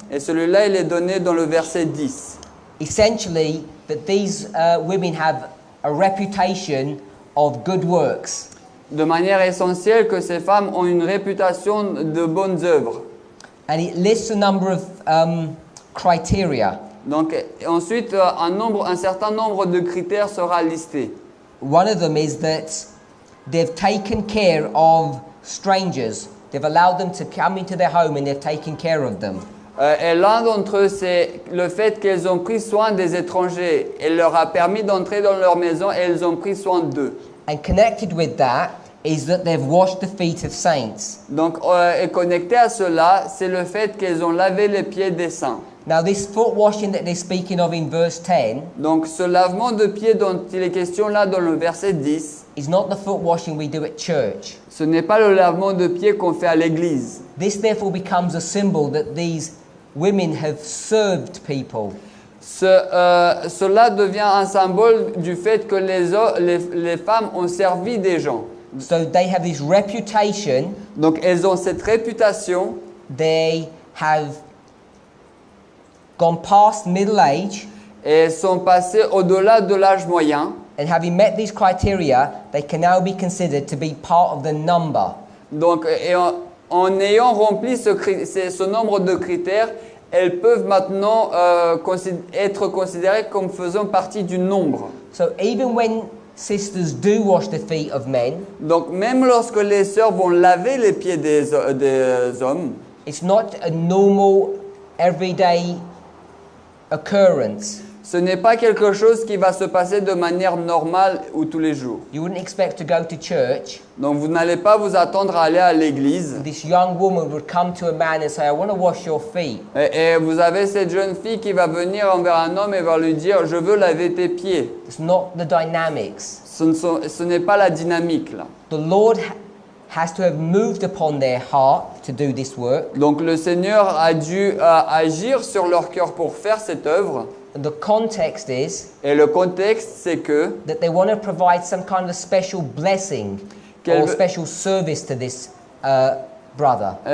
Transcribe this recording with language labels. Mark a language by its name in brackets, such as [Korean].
[French] Et celui-là, il est donné dans le verset 10. [English] Essentially, that these women have a reputation of good works. [French] De manière essentielle que ces femmes ont une réputation de bonnes œuvres. [English] And it lists a number of criteria. [French] Donc ensuite, un certain nombre de critères sera listé. [English] One of them is that they've taken care of strangers. They've allowed them to come into their home and they've taken care of them. [French] Et l'un d'entre eux, c'est le fait qu'elles ont pris soin des étrangers. Elle leur a permis d'entrer dans leur maison et elles ont pris soin d'eux. [English] And connected with that is that they've washed the feet of saints. [French] Donc, et connecté à cela, c'est le fait qu'elles ont lavé les pieds des saints. [English] Now this foot washing that they're speaking of in verse 10 [French] Donc, ce lavement de pieds dont il est question là dans le verset 10, [English] is not the foot washing we do at church. [French] ce n'est pas le lavement de pieds qu'on fait à l'église. [English] This therefore becomes a symbol that these women have served people. [French] Cela devient un symbole du fait que les femmes ont servi des gens. [English] So they have this reputation. [French] Donc, elles ont cette réputation. [English] They have gone past middle age, [French] Et elles sont passées au-delà de l'âge moyen. [English] and having met these criteria, they can now be considered to be part of the number. [French] Donc, en ayant rempli ce nombre de critères, elles peuvent maintenant être considérées comme faisant partie du nombre. [English] So even when sisters do wash the feet of men, [French] Donc, même lorsque les sœurs vont laver les pieds des hommes, [English] it's not a normal, everyday occurrence. [French] ce n'est pas quelque chose qui va se passer de manière normale ou tous les jours. [English] You wouldn't expect to go to church. [French] Donc, vous n'allez pas vous attendre à aller à l'église. [English] This young woman would come to a man and say, I want to wash your feet. [French] Et vous avez cette jeune fille qui va venir envers un homme et va lui dire « Je veux laver tes pieds [English] It's not the dynamics. ». [French] Ce n'est pas la dynamique là. [English] The Lord has to have moved upon their heart to do this work. [French] Donc le Seigneur a dû agir sur leur cœur pour faire cette œuvre. [English] And the context is [French] Et le contexte, c'est que [English] that they want to provide some kind of special blessing [French] Qu'elle [English] or [French] veut- [English] special service to this brother.